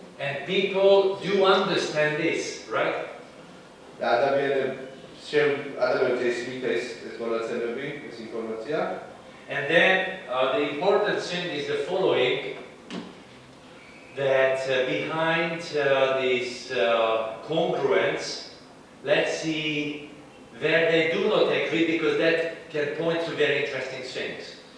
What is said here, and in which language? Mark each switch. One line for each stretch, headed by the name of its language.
English: And people do understand this, right?
Georgian: და ადამიანებს ესმით ეს მონაცემები, ეს ინფორმაცია.
English: And then the important thing is the following, that behind this congruence, let's see where they do not agree, because that can point to very interesting things.